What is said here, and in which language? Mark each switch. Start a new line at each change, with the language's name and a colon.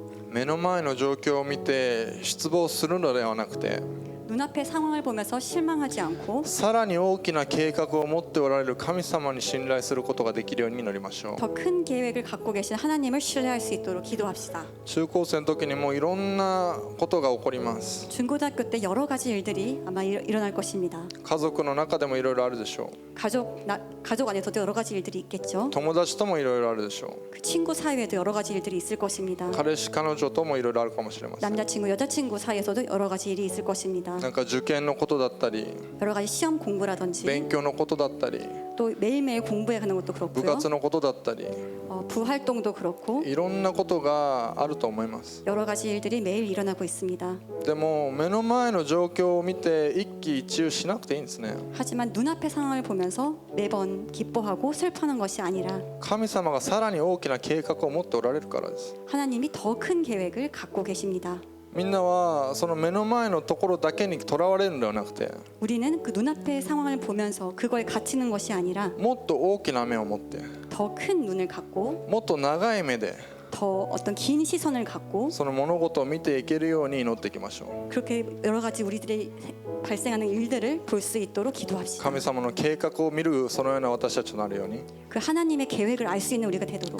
Japanese: 目の前の状況を見て失望するのではなくて
Korean: 눈앞의 상황을 보면서 실망하지 않고
Japanese: さらに大きな計画を持っておられる神様に信頼することができるようになりましょう。
Korean: 더 큰 계획을 갖고 계신 하나님을 신뢰할 수 있도록 기도합시다.
Japanese: 中高生の時にもいろんなことが起こります。
Korean: 중고등학교 때 여러 가지 일들이 아마 일어날 것입니다.
Japanese: 家族の中でもいろいろあるでしょ
Korean: 가족 안에서도 여러 가지 일들이 있겠죠.
Japanese: う。友達ともいろいろあるでしょ
Korean: 그 친구 사이에도 여러 가지 일들이 있을 것입니다.
Japanese: う。彼氏彼女ともいろいろあるかもしれません。
Korean: 남자친구 여자친구 사이에서도 여러 가지 일이 있을 것입니다.
Japanese: なんか受験のことだったり
Korean: 여러 가지 시험 공부라든지
Japanese: 勉強のことだったり
Korean: 또 매일매일 공부해 가는 것도
Japanese: 部
Korean: 그렇고요.
Japanese: 活のことだったり
Korean: 부활동도 그렇고
Japanese: いろんなことがあると思います。
Korean: 여러 가지 일들이 매일 일어나고 있습니다.
Japanese: でも目の前の状況を見て一喜一憂しなくていいんですね。
Korean: 하지만 눈앞의 상황을 보면서 매번 기뻐하고 슬퍼하는 것이 아니라
Japanese: 神様がさらに大きな計画を持っておられるからです。
Korean: 하나님이 더 큰 계획을 갖고 계십니다.
Japanese: みんなはその目の前のところだけにとらわれるのではなくて
Korean: 우리는 그 눈앞의 상황을 보면서 그거에 갇히는 것이 아니라
Japanese: もっと大きな目を持って
Korean: 더 큰 눈을 갖고
Japanese: もっと長い目で
Korean: 더 어떤 긴 시선을 갖고
Japanese: その物事を見ていけるように祈っていきましょう。
Korean: 그렇게 여러 가지 우리들의 발생하는 일들을 볼 수 있도록 기도합시다.
Japanese: 神様の計画を見るそのような私たちとなるように
Korean: 그 하나님의 계획을 알 수 있는 우리가 되도록